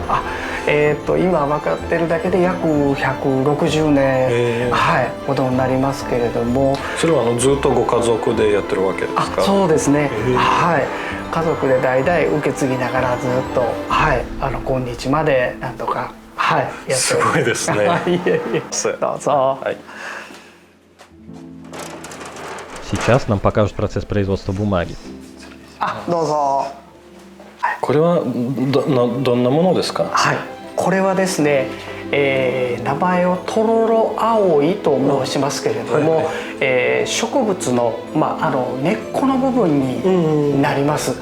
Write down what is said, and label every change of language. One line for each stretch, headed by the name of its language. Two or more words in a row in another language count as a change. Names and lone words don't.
Japanese: 今分かってるだけで約160年、ほどになりますけれども。それはずっとご家族でやってるわけですか？そうですね。家族で代々受け継ぎながらずっと、今日までなんとか、やっております。すごいですね。どうぞ。
Russian: Сейчас нам покажут процесс производства бумаги.
Japanese: どうぞ。これはどんなものですか？これはですね、名前をとろろ葵と申しますけれども、植物の、根っこの部分になります。